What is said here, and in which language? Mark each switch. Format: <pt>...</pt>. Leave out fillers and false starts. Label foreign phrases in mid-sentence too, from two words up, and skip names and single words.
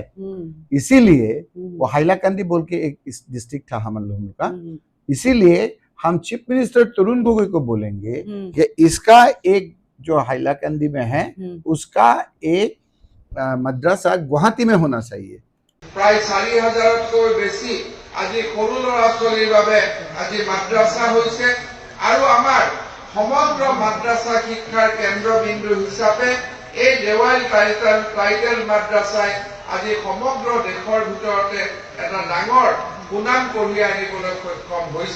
<hi>इसीलिए वो हाइलाकांदी बोल के एक डिस्ट्रिक्ट था हम लोगों का, इसीलिए हम</hi> <en>chief minister</en> <hi>तरुण गोगोई को बोलेंगे कि इसका एक जो हाइलाकांदी में है उसका एक मद्रासा गुवाहाटी में होना चाहिए।</hi> <as>प्राय 4000 বেশি আজি সৰু ল'ৰা ছোৱালীৰ বাবে আজি মাদ্ৰাসা হৈছে আৰু আমাৰ সমগ্ৰ মাদ্ৰাসা শিক্ষাৰ কেন্দ্ৰবিন্দু হিচাপে এই দেৱাইল টাইটেল মাদ্ৰাসাই আজি সমগ্ৰ দেশৰ ভিতৰতে এটা ডাঙৰ সুনাম কঢ়িয়াই আনিবলৈ সক্ষম হৈছে।</as>